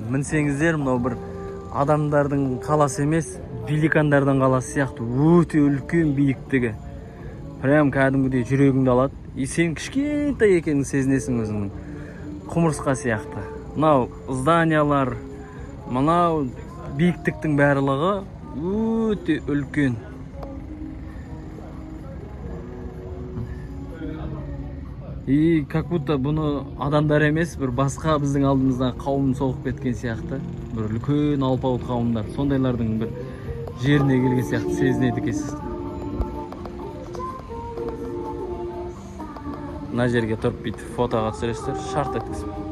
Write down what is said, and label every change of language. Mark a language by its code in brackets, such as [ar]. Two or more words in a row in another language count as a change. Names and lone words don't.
[kk] Мінсеңіздер, мынау бір адамдардың қаласы емес, великандардан қаласы сияқты өте үлкен биіктігі. Прям кәдімгідей жүрегіңді алады. Сен кішкентай екенін сезінесің өзіңнің. Құмырсқа сияқты. Мынау зданиялар, мынау биіктіктің барлығы өте үлкен. [ru] И как будто [kk] бұны адамдар емес, бір басқа біздің алдымызда қауым соғып кеткен сияқты. Бір үлкен алпауыт қауымдар. Сондайлардың бір жеріне келген сияқты сезінеді екенсіз. Мына жерге тұрып бүйтіп фотоға түсіресіздер, шарт еткізіп.